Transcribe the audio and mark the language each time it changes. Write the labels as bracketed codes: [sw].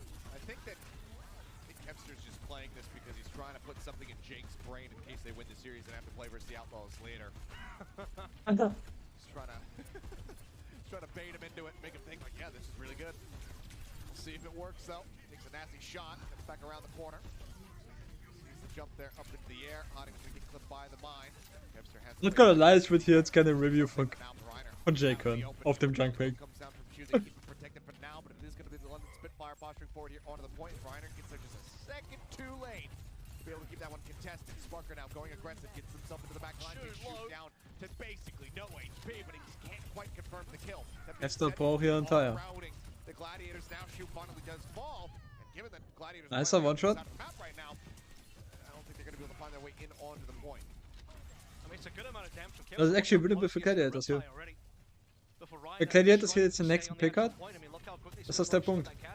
[en] I think Kevster's just playing this because he's trying to put something in Jake's brain in case they win the series and have to play versus the Outlaws later. He's trying to bait him into it and make him think like, yeah, this is really good. We'll see if it works though. Takes a nasty shot, comes back around the corner. Sees the jump there up into the air. Hotting's gonna get clipped by the mine. Kevster has Not gonna lie, [de] ich würde hier jetzt gerne ein Review von Jake hören, auf dem Junkrat. [en] Protected for now, but it is going to be the London Spitfire posturing forward here onto the point. Reiner gets there just a second too late to be able to keep that one contested. Sparker now going aggressive, gets himself into the back line, gets Schau down to basically no HP, but he just can't quite confirm the kill. [de] Kevster braucht hier einen Tire. [en] The Gladiators now, Schau finally does fall, and given that Gladiators nicer One-Shot. right now, I don't think they're going to be able to find their way in onto the point. I mean, it's a good amount of damage for Kevster. [de] Das ist [en] actually really good [de] für Gladiators hier. Wenn Gladiators hier jetzt den nächsten Pick hat, ist das der Punkt.